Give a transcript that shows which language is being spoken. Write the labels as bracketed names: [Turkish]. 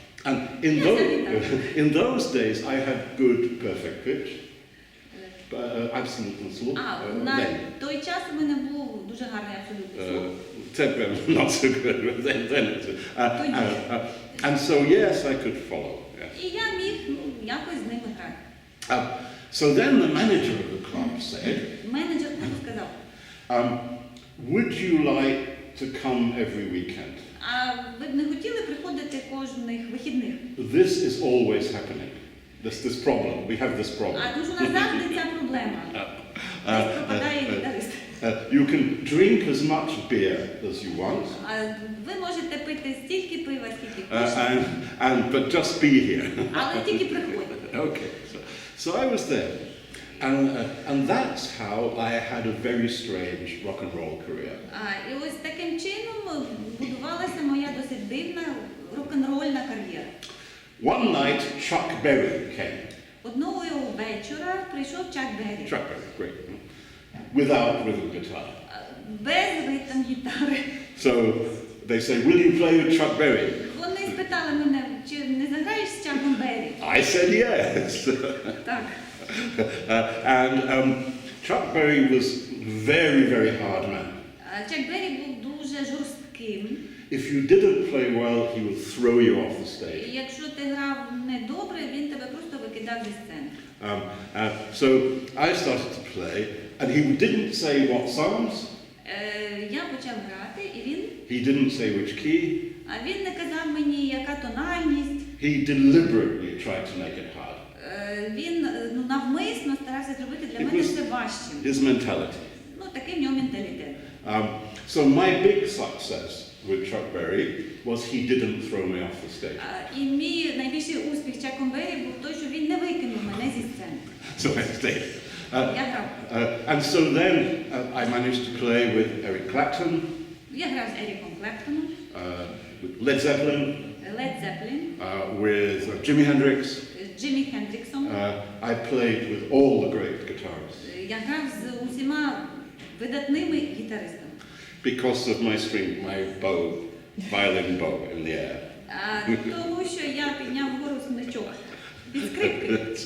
[English] And in those days I had good perfect pitch. Absolutely slow. [Ukrainian] На той час у мене був дуже гарний абсолютний слух. [English] Not so good, but then it was. And so yes, I could follow. Yes. [Ukrainian] І я міг якось з ними грати. [English] So then the manager of the club said, [Ukrainian] менеджер клубу сказав, [English] "Would you like to come every weekend?" [Ukrainian] А ви б не хотіли приходити кожних вихідних? [English] This is always happening. This problem. We have this problem. [Ukrainian] Тому що у нас завжди ця проблема. Десь пропадає гітарист. [English] You can drink as much beer as you want, [Ukrainian] Ви можете пити стільки пива, скільки хочете, [English] but just be here. [Ukrainian] але тільки приходьте. [English] Okay, so I was there, and that's how I had a very strange rock and roll career. [Ukrainian] І ось таким чином будувалася моя досить дивна рок-н-рольна кар'єра. [English] One night, Chuck Berry came. [Ukrainian] Одного вечора прийшов Чак Беррі. [English] Chuck Berry, great. Without rhythm guitar. [Ukrainian] Без ритм гітари. [English] So they say, will you play with Chuck Berry? [Ukrainian] Вони спитали мене, чи не заграєш з Чаком Беррі? [English] I said yes. [Ukrainian] Так. [English] And Chuck Berry was very, very hard man. [Ukrainian] Чак Беррі був дуже жорстким. [English] If you didn't play well, he would throw you off the stage. [Ukrainian] І якщо ти грав недобре, він тебе просто викидав зі сцени. [English] So I started to play, and he didn't say what songs. [Ukrainian] Я почав грати, і він... [English] He didn't say which key. [Ukrainian] А він не казав мені, яка тональність. [English] He deliberately tried to make it hard. [Ukrainian] Він навмисно старався зробити для мене все важчим. [English] His mentality. [Ukrainian] Ну, такий в нього менталітет. [English] So my big success with Chuck Berry was he didn't throw me off the stage. [Ukrainian] І мій найбільший успіх з Чаком Беррі був той, що він не викинув мене зі сцени. [English] So I stayed. [Ukrainian] Я грав. [English] And so then I managed to play with Eric Clapton. [Ukrainian] Я грав з Еріком Клептоном. [English] With Led Zeppelin. Led Zeppelin. With Jimi Hendrix. [Ukrainian] З Джиммі Хендріксом. [English] I played with all the great guitarists. [Ukrainian] Я грав з усіма видатними гітаристами. [English] Because of my bow, violin bow in the air. [Ukrainian] Тому що я підняв вгору смичок від скрипки.